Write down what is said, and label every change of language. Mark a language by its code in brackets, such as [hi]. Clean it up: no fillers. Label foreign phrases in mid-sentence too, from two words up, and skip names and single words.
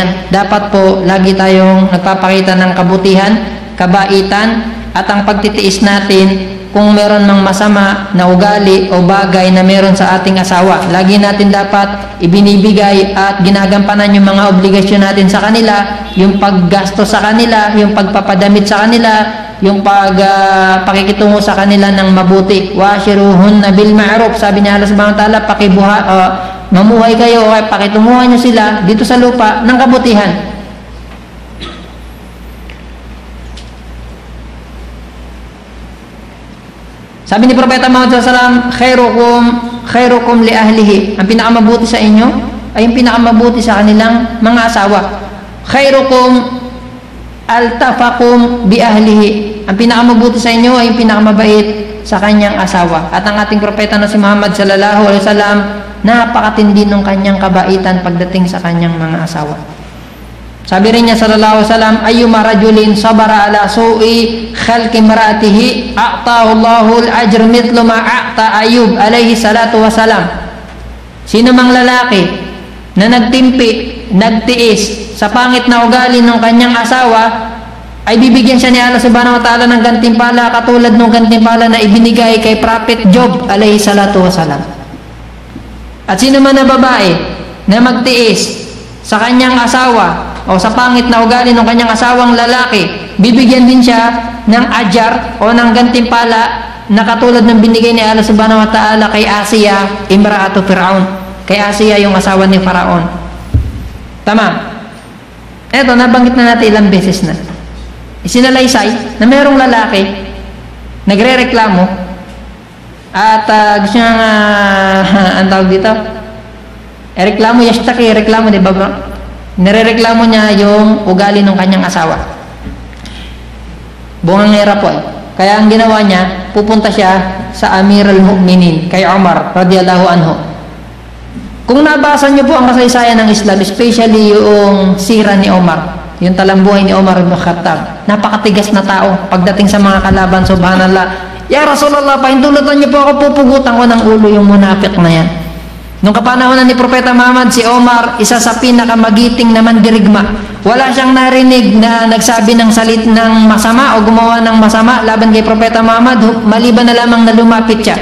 [tl] Dapat po lagi tayong nagpapakita ng kabutihan, kabaitan at ang pagtitiis natin kung meron mang masama na ugali o bagay na meron sa ating asawa. Lagi natin dapat ibinibigay at ginagampanan yung mga obligasyon natin sa kanila, yung paggasto sa kanila, yung pagpapadamit sa kanila, yung pakikitungo sa kanila ng mabuti. [ar] وعاشروهن بالمعروف, [tl] sabi ni [ar] Allah سبحانه وتعالى, [tl] mamuhay kayo o pakitunguhan nyo sila dito sa lupa ng kabutihan. Sabi ni Propeta Muhammad SAW, [ar] خيركم لأهله. [tl] Ang pinakamabuti sa inyo ay yung pinakamabuti sa kanilang mga asawa. [ar] خيركم ألطفكم بأهله. [tl] Ang pinakamabuti sa inyo ay yung pinakamabait sa kanyang asawa. At ang ating propeta na si Muhammad [ar] صلى الله عليه وسلم, [tl] napakatindi ng kanyang kabaitan pagdating sa kanyang mga asawa. Sabi rin niya [ar] صلى الله عليه وسلم أيما رجل صبر على سوء خلق امرأته أعطاه الله الأجر مثل ما أعطى أيوب عليه الصلاة والسلام. [tl] Sino mang lalaki na nagtimpi, nagtiis sa pangit na ugali ng kanyang asawa, ay bibigyan siya ni Allah [ar] سبحانه وتعالى [tl] ng gantimpala katulad ng gantimpala na ibinigay kay Prophet Job [ar] عليه الصلاة والسلام. [tl] At sino man na babae na magtiis sa kanyang asawa o sa pangit na ugali ng kanyang asawang lalaki, bibigyan din siya ng ajar o ng gantimpala na katulad ng binigay ni Allah [ar] سبحانه وتعالى [tl] kay Asiya, [ar] امرأة فرعون. [tl] Kay Asiya, yung asawa ni Faraon. Tama. Eto, nabanggit na natin ilang beses na. Isinalaysay na mayroong lalaki nagre-reklamo at gusto niya ang tawag dito, reklamo, yashtaki, reklamo, di ba bro? Nirereklamo niya yung ugali ng kanyang asawa. Bungangera po eh. Kaya ang ginawa niya, pupunta siya sa [ar] أمير المؤمنين, [tl] kay Umar [ar] رضي الله عنه. [tl] Kung nabasa niyo po ang kasaysayan ng Islam, especially yung sira ni Umar, yung talambuhay ni Umar ibn Khattab, napakatigas na tao pagdating sa mga kalaban, subhanallah. [ar] يا رسول الله, [tl] pahintulutan niyo po ako, pupugutan ko ng ulo yung munafik na yan. Nung kapanahonan ni Propeta Muhammad, si Omar, isa sa pinakamagiting na mandirigma. Wala siyang narinig na nagsabi ng salit ng masama o gumawa ng masama laban kay Propeta Muhammad, maliban na lamang na lumapit siya.